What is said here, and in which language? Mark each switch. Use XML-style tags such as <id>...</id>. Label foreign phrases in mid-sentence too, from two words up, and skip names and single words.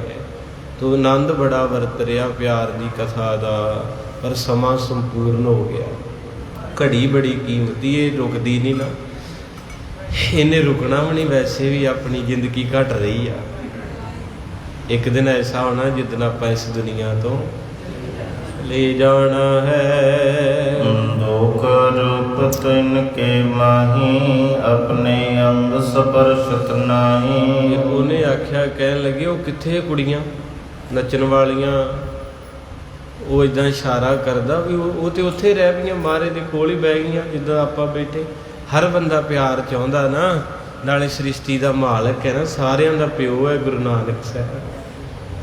<pa>ਤੋ ਆਨੰਦ ਬੜਾ ਵਰਤ ਰਿਹਾ ਪਿਆਰ ਦੀ ਕਥਾ ਦਾ, ਪਰ ਸਮਾਂ ਸੰਪੂਰਨ ਹੋ ਗਿਆ। ਘੜੀ ਬੜੀ ਕੀਮਤੀ, ਇਹ ਰੁਕਦੀ ਨਹੀਂ ਨਾ, ਇਹਨੇ ਰੁਕਣਾ ਵੀ ਨਹੀਂ। ਵੈਸੇ ਵੀ ਆਪਣੀ ਜ਼ਿੰਦਗੀ ਘਟ ਰਹੀ ਆ। ਇੱਕ ਦਿਨ ਐਸਾ ਹੋਣਾ ਜਿੱਦਣ ਆਪਾਂ ਇਸ ਦੁਨੀਆ ਤੋਂ ਲੈ ਜਾਣਾ ਹੈ।</pa> <bra>दुख रूप तिनके माही, अपने अंग स्पर्शत नाही।</bra> <pa>ਉਹਨੇ ਆਖਿਆ, ਕਹਿਣ ਲੱਗੇ ਉਹ ਕਿੱਥੇ ਕੁੜੀਆਂ ਨੱਚਣ ਵਾਲੀਆਂ? ਉਹ ਇਦਾਂ ਇਸ਼ਾਰਾ ਕਰਦਾ ਵੀ ਉਹ ਤੇ ਉੱਥੇ ਰਹਿ ਪਈਆਂ, ਮਹਾਰਾਜ ਦੇ ਕੋਲ ਹੀ ਬਹਿ ਗਈਆਂ ਜਿੱਦਾਂ ਆਪਾਂ ਬੈਠੇ। ਹਰ ਬੰਦਾ ਪਿਆਰ ਚਾਹੁੰਦਾ ਨਾ, ਨਾਲੇ ਸ੍ਰਿਸ਼ਟੀ ਦਾ ਮਾਲਕ ਹੈ ਨਾ, ਸਾਰਿਆਂ ਦਾ ਪਿਓ ਹੈ ਗੁਰੂ ਨਾਨਕ ਸਾਹਿਬ।</pa>